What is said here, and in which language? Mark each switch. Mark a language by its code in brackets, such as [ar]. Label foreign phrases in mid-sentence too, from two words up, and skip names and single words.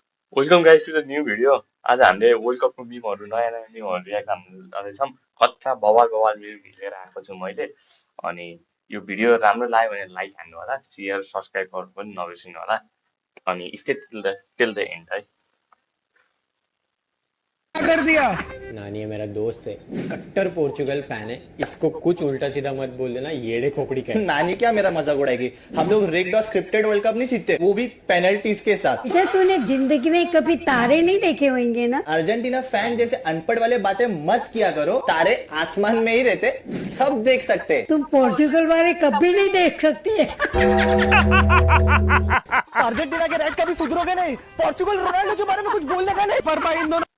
[en] welcome guys to the new video. [ne] आज हामीले वर्ल्ड कपको मिमहरू नयाँ नयाँ मिमहरू रियाक्ट गर्दैछौँ। कता बवाल बवाल मिम लिएर आएको छु मैले। अनि यो भिडियो राम्रो लाग्यो भने लाइक हान्नु होला, [en] share subscribe [ne] गर्नु पनि नबिर्सिनु होला। [en] अनि stay till the end है। [hi] कर दिया। नानी है मेरा दोस्त है, कट्टर पोर्चुगल फैन है। इसको कुछ उल्टा सीधा मत बोल देना, येड़े खोपड़ी का है। नानी क्या मेरा मजाक उड़ाएगी। हम लोग रेड डॉट स्क्रिप्टेड वर्ल्ड कप नहीं जीतते, वो भी पेनल्टीज के साथ। अच्छा तूने जिंदगी में कभी तारे नहीं देखे होंगे ना। अर्जेंटीना फैन जैसे अनपढ़ वाले बातें मत किया करो। तारे आसमान में ही रहते, सब देख सकते। तुम पोर्चुगल वाले कभी नहीं देख सकते। अर्जेंटीना के रेड कभी सुधरोगे नहीं। पोर्चुगल रोनाल्डो के बारे में कुछ बोलने का नहीं। पर इन दोनों